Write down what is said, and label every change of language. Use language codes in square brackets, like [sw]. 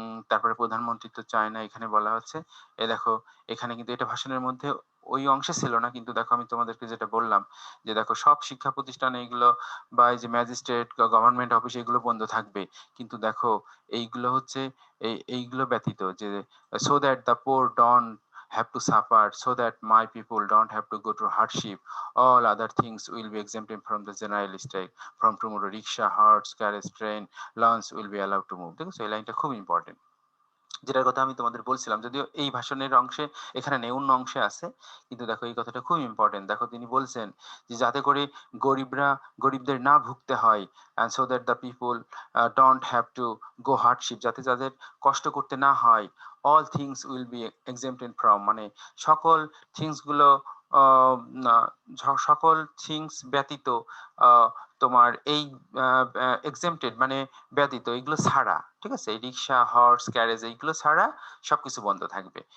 [bn] তারপরে প্রধানমন্ত্রী তো চায় না এখানে বলা হচ্ছে। এ দেখো এখানে কিন্তু এটা ভাষণের মধ্যে ওই অংশে ছিল না, কিন্তু দেখো আমি তোমাদেরকে যেটা বললাম যে দেখো সব শিক্ষা প্রতিষ্ঠানে এগুলো বা এই যে ম্যাজিস্ট্রেট গভর্নমেন্ট অফিস এগুলো বন্ধ থাকবে, কিন্তু দেখো এইগুলো হচ্ছে এইগুলো ব্যতীত যে [en] So that the poor don't have to suffer, so that my people don't have to go through hardship, all other things will be exempted from the general strike. From tomorrow rickshaw, horse carriage, train, launch will be allowed to move। [bn] ঠিক আছে, এই লাইনটা খুব important, যেটার কথা আমি তোমাদের বলছিলাম, যদিও এই ভাষণের অংশে এখানে নেই, অন্য অংশে আছে। কিন্তু দেখো এই কথাটা খুব ইম্পর্টেন্ট। দেখো তিনি বলছেন যে যাতে করে গরিবদের না ভুগতে হয়, [en] and so that the people don't have to go hardship, [bn] যাতে যাদের কষ্ট করতে না হয়, [en] all things will be exempted from, [bn] মানে সকল থিংস গুলো আহ, না- সকল থিংস ব্যতীত আহ, তোমার এই এক্সেমটেড মানে ব্যতীত, এগুলো ছাড়া, ঠিক আছে, এই রিক্সা হর্স ক্যারেজ এইগুলো ছাড়া সবকিছু বন্ধ থাকবে।